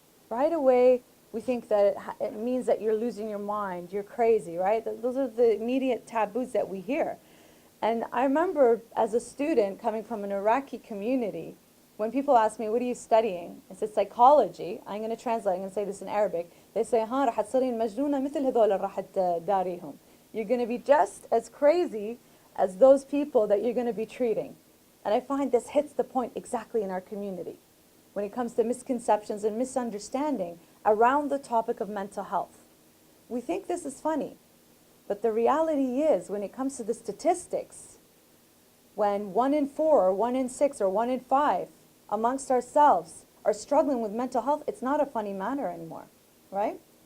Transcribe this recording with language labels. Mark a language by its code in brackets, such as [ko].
[en] Right away we think that it means that you're losing your mind, you're crazy, right? Those are the immediate taboos that we hear. And I remember as a student coming from an Iraqi community, when people ask me, what are you studying? I said psychology. I'm going to translate, I'm going to say this in Arabic. [ar] They say, رح تصيرين مجنونة مثل هذول اللي راح تداريهم. [en] You're going to be just as crazy as those people that you're going to be treating. And I find this hits the point exactly in our community when it comes to misconceptions and misunderstanding around the topic of mental health. We think this is funny, but the reality is when it comes to the statistics, when 1 in 4 or 1 in 6 or 1 in 5 amongst ourselves are struggling with mental health, it's not a funny matter anymore, right?